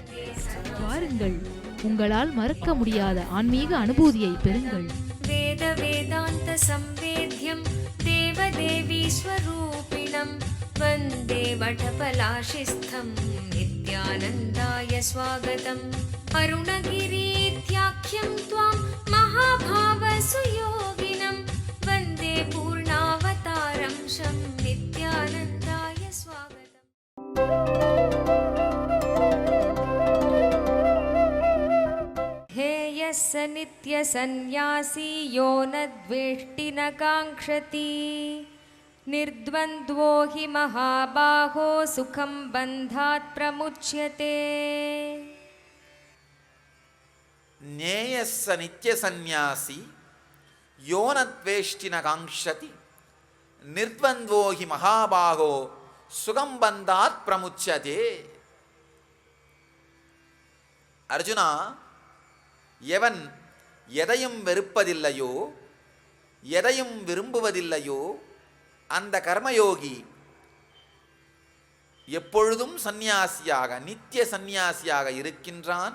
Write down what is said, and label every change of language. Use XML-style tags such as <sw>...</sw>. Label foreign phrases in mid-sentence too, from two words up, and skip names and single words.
<ta>வாருங்கள், உங்களால் மறக்க முடியாத ஆன்மீக அனுபூதியை பெறுங்கள்.</ta> <sa>वेद वेदान्त संवेद्यम् देवदेवी स्वरूपिणम् वन्दे वटपलाशिस्थम् नित्यानन्दाय स्वागतम्. அருணகிரீத்யாख्यं त्वां महाभाव सुयोगिनं वन्दे पूर्णावतारं शं नित्यानन्दाय स्वागतम्। हे यस्य नित्यसन्न्यासी यो न द्वेष्टि न काङ्क्षति निर्द्वन्द्वो हि महाबाहो सुखं बन्धात् प्रमुच्यते। ज्ञेयः स नित्य संन्यासी यो न द्वेष्टि न काङ्क्षति निर्द्वन्द्वो हि महाबाहो सुखं बन्धात् प्रमुच्यते.</sa> <ta>அர்ஜுனா, எவன் எதையும் வெறுப்பதில்லையோ எதையும் விரும்புவதில்லையோ அந்த கர்மயோகி எப்பொழுதும் சந்நியாசியாக நித்திய சந்நியாசியாக இருக்கின்றான்.</ta>